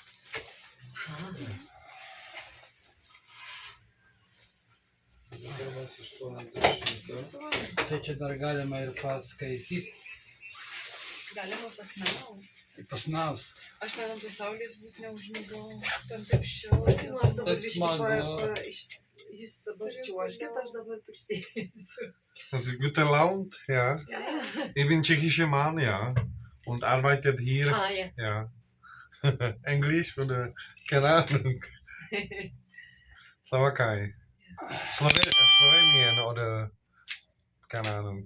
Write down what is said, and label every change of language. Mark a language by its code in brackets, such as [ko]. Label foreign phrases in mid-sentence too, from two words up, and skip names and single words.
[lt] Tai čia dar galima ir paskaityti, Galima pasnaust. Aš ten ant saulės bus neužmigau, ten taip šiltas. Taip smagu. Jis dabar čiuožkit, aš dabar prisėsiu. [de] Das ist guter Laune, ja. Ich bin tschechischer Mann, ja. Und arbeitet hier, Ja. ja. Englisch oder keine Ahnung. Slowakei. Slowenien oder keine Ahnung.